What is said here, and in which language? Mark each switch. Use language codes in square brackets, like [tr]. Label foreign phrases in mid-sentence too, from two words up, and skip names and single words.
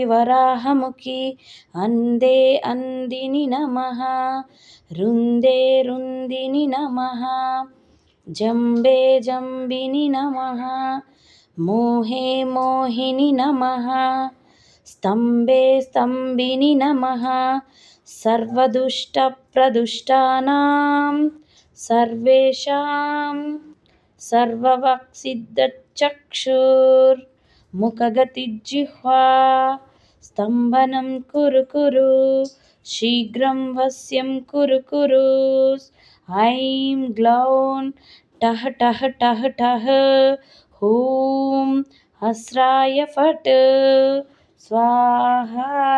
[sa] వరాహముఖి అందే అందిని నమః రుందే రుందిని నమః జంబే జంబిని నమః మోహే మోహిని నమః స్తంభే స్తంభిని నమః సర్వదుష్టప్రదుష్టానాం సర్వేషాం సర్వవాక్సిద్ధచక్షుర్ముఖగతిజిహ్వా स्तम्भनं कुरु कुरु शीघ्रं वश्यं कुरु कुरु ऐं ग्लौं टः टः टः टः हूं हस्राय फट् स्वाहा।